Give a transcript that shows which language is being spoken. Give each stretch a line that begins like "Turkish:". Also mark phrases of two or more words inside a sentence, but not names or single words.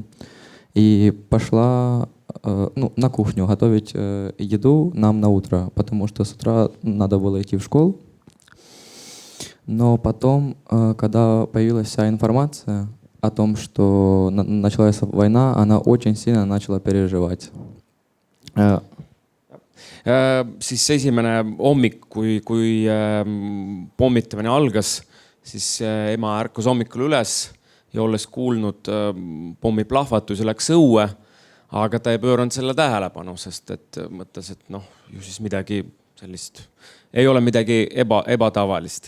Russian: И пошла на кухню готовить еду нам на утро, потому что с утра надо было идти в школу. Но потом, когда появилась вся информация о том, что началась война, она очень сильно начала переживать.
Estonian: Siis esimene hommik, kui pommitamine algas, siis ema ärkas hommikul üles ja olles kuulnud pommi plahvatusi, läks õue, aga ta ei pööranud selle tähelepanu, sest et mõtles, et ju siis midagi sellist, ei ole midagi ebatavalist.